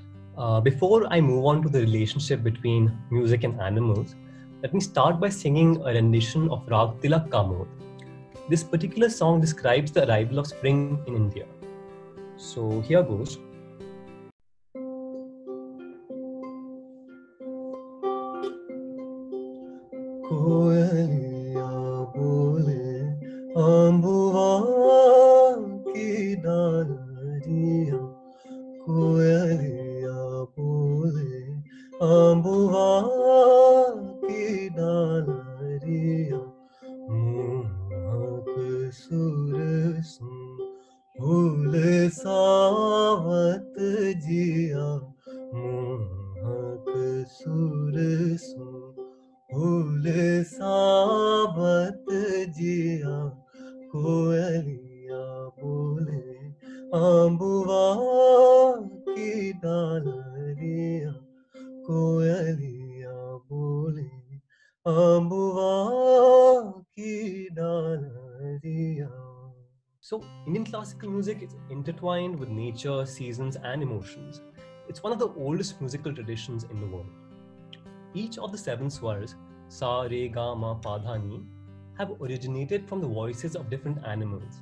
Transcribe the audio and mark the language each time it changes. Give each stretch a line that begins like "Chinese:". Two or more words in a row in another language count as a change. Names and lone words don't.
English: Before I move on to the relationship between music and animals, let me start by singing a rendition of Rag Tilak Kamod. This particular song describes the arrival of spring in India. So here goes.
Hindi: कोयलिया बोले अंबुवा की डलरिया. कोयलिया बोले अंबुवा की डलरिया. मोहक सुरसुन भूल सावत जिया मोहक सुर सु भूल सावत जिया कोयलिया बोले आंबुआ की डालरिया कोयलिया बोले आंबुआ की डालरिया.
English: So, Indian classical music is intertwined with nature, seasons, and emotions. It's one of the oldest musical traditions in the world. Each of the 7 swars, Sa, Re, Ga, Ma, Pa, Dha, Ni, have originated from the voices of different animals.